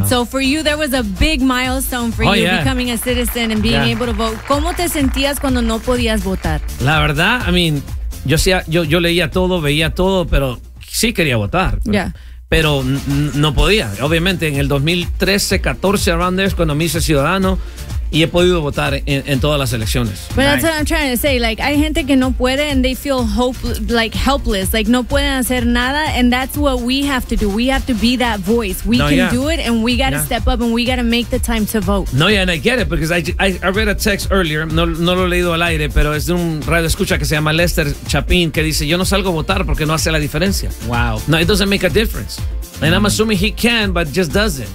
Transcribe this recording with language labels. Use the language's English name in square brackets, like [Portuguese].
[English] No. So for you, there was a big milestone for you becoming a citizen and being able to vote. [Spanish] ¿Cómo te sentías cuando no podías votar? La verdad, [English] I mean, [Spanish] yo leía todo, veía todo, pero sí quería votar. Pero no podía. Obviamente, en el 2013-14, [English] around there, [Spanish] cuando me hice ciudadano, y he podido votar en todas las elecciones. [English] But that's what I'm trying to say. Like, [Spanish] hay gente que no puede [English] and they feel helpless. Like, [Spanish] no pueden hacer nada. [English] And that's what we have to do. We have to be that voice. We do it and we got to step up and we got to make the time to vote. No, yeah, and I get it because I read a text earlier. [Spanish] No lo he leído al aire, pero es de un radioescucha que se llama Lester Chapin que dice, yo no salgo a votar porque no hace la diferencia. [English] Wow. No, it doesn't make a difference. And mm-hmm. I'm assuming he can, but just doesn't.